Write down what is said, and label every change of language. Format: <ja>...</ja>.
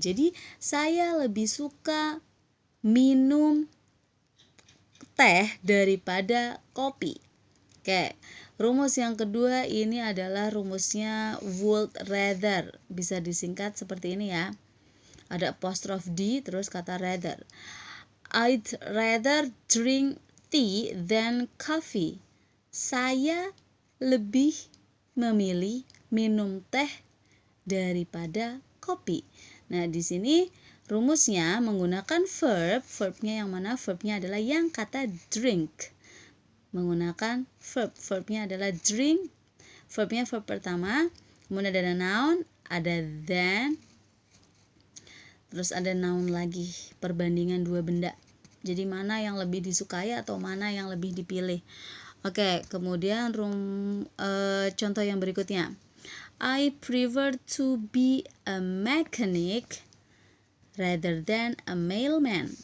<id>Jadi saya lebih suka minum teh daripada kopi. Oke, rumus yang kedua ini adalah rumusnya would rather. Bisa disingkat seperti ini ya. Ada apostrophe D terus kata rather.</id> <en>I'd rather drink tea than coffee.</en> <id>Saya lebih memilih minum teh daripada kopi. Nah, di sini rumusnya menggunakan verb. Verbnya yang mana? Verbnya adalah yang kata drink. Menggunakan verb. Verbnya adalah drink. Verbnya verb pertama. Kemudian ada noun, ada than, terus ada noun lagi, perbandingan dua benda. Jadi mana yang lebih disukai atau mana yang lebih dipilih. Oke, kemudian contoh yang berikutnya.</id> <en>I prefer to be a mechanic rather than a mailman.</en>